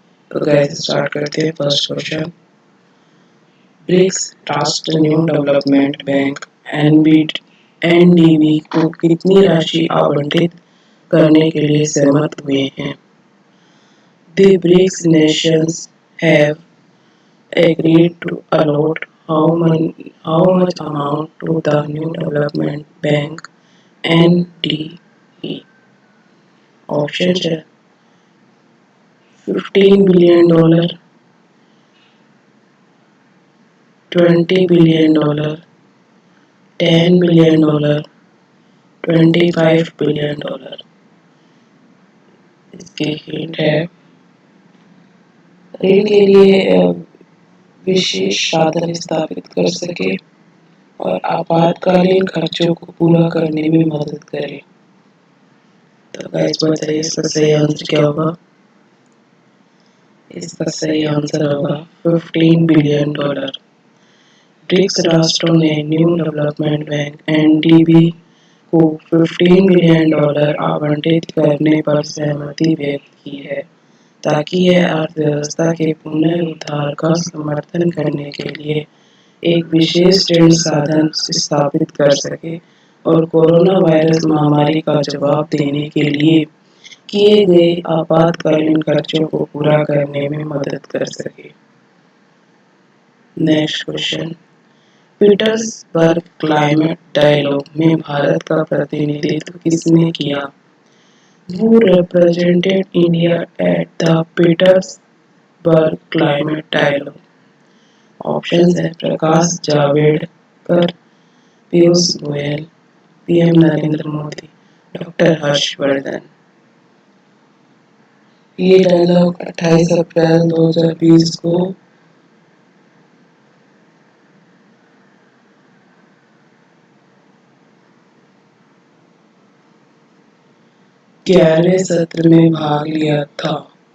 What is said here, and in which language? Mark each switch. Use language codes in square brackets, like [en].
[hi] तो guys start करते हैं। फर्स्ट क्वेश्चन, ब्रिक्स राष्ट्र न्यू डेवलपमेंट बैंक एनडीबी को कितनी राशि आवंटित करने के लिए सहमत हुए हैं? [en] The BRICS nations have agreed to allot how much amount to the New Development Bank (NDB)? Options [hi] है [en] $15 billion, $20 billion, $10 billion, $25 billion। [hi] इसकी हिंट है ऋण के लिए विशेष साधन स्थापित कर सके और आपातकालीन खर्चों को पूरा करने में मदद करे। तो गाइस बताइए इसका सही आंसर क्या होगा? इसका सही आंसर होगा $15 बिलियन। ब्रिक्स राष्ट्रों ने न्यू डेवलपमेंट बैंक (एनडीबी) को $15 बिलियन आवंटित करने पर सहमति व्यक्त की है ताकि यह अर्थव्यवस्था के पुनरुद्धार का समर्थन करने के लिए एक विशेष ऋण साधन स्थापित कर सके और कोरोना वायरस महामारी का जवाब देने के लिए किए गए आपातकालीन खर्चों को पूरा करने में मदद कर सके। Next question, Petersburg climate dialogue में भारत का प्रतिनिधित्व किसने किया? Who represented India at the Petersburg Climate Dialogue? Options है प्रकाश जावड़ेकर, पीयूष गोयल, पीएम नरेंद्र मोदी, डॉक्टर हर्षवर्धन। ये डायलॉग 28 अप्रैल 2020 को ग्यारहवें सत्र में भाग लिया था।